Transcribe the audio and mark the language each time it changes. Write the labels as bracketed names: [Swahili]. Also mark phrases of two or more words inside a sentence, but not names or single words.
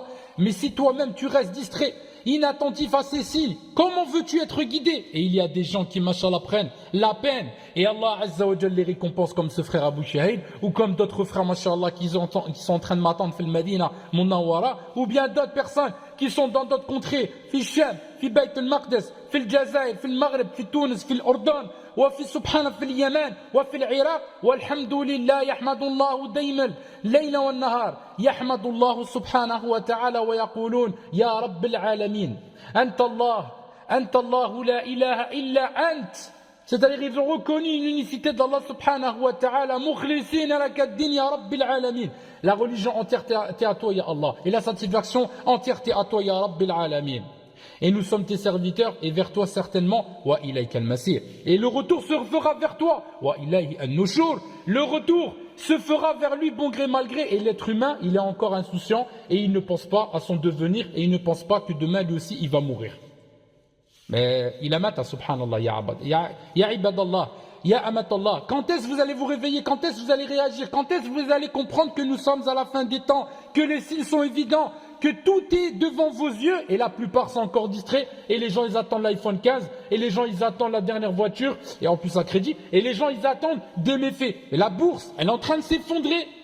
[French] Mais si toi-même tu restes distrait, inattentif à ces signes, comment veux-tu être guidé? Et il y a des gens qui, machallah, prennent la peine. Et Allah [Arabic] عز وجل [French] les récompense comme ce frère Abu Shahid, ou comme d'autres frères, machallah, qui sont en train de m'attendre, [Arabic] في المدينة المنورة, [French] ou bien d'autres personnes qui sont dans d'autres contrées, [Arabic] في الشام في بيت المقدس في الجزائر في المغرب في تونس في الأردن, وفي سبحانه في اليمن وفي العراق والحمد لله يحمد الله دائما الليل والنهار يحمد الله سبحانه وتعالى ويقولون يا رب العالمين أنت الله لا إله إلا أنت [French] C'est-à-dire ils ont reconnu une unicité d'Allah [Arabic] سبحانه وتعالى. مخلصين لك الدين يا رب العالمين. [French] La religion entière t'est à toi [Arabic] يا الله. [French] Et la satisfaction entière t'est à toi [Arabic] يا رب العالمين. [French] Et nous sommes tes serviteurs et vers toi certainement [Arabic] وإليك المصير. [French] Et le retour se fera vers toi [Arabic] وإليه النشور. [French] Le retour se fera vers lui bon gré mal gré. Et l'être humain, il est encore insouciant et il ne pense pas à son devenir et il ne pense pas que demain lui aussi il va mourir. Mais il a [Arabic] متى سبحان الله يا عباد الله يا أمة الله. [French] Quand est-ce que vous allez vous réveiller? Quand est-ce que vous allez réagir? Quand est-ce que vous allez comprendre que nous sommes à la fin des temps? Que les signes sont évidents? Que tout est devant vos yeux? Et la plupart sont encore distraits. Et les gens, ils attendent l'iPhone 15. Et les gens, ils attendent la dernière voiture. Et en plus à crédit. Et les gens, ils attendent des méfaits. Et la bourse, elle est en train de s'effondrer.